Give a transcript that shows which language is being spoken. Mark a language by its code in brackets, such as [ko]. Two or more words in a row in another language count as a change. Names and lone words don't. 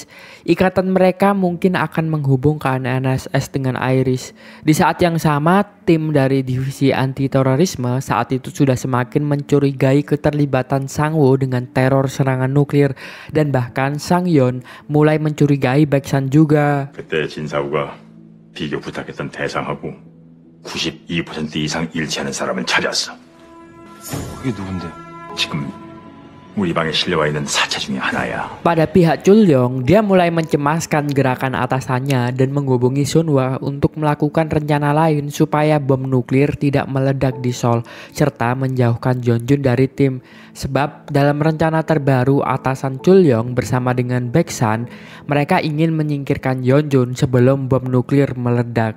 [id] Ikatan mereka mungkin akan menghubungkan NSS dengan Iris. Di saat yang sama, tim dari divisi anti-terorisme saat itu sudah semakin mencurigai keterlibatan Sang Wo dengan teror serangan nuklir dan bahkan Sang Yeon mulai mencurigai Baeksan juga. [ko] 그때 진사우가 비교 부탁했던 대상하고 92% 이상 일치하는 사람을 찾았어. 그게 누군데? 지금 우리 방에 실려와 있는 사체 중에 하나야. [id] Pada pihak Chul Yong, dia mulai mencemaskan gerakan atasannya dan menghubungi Sunhwa untuk melakukan rencana lain supaya bom nuklir tidak meledak di Seoul serta menjauhkan Yeonjun dari tim. Sebab dalam rencana terbaru atasan Chul Yong bersama dengan Baeksan, mereka ingin menyingkirkan Yeonjun sebelum bom nuklir meledak.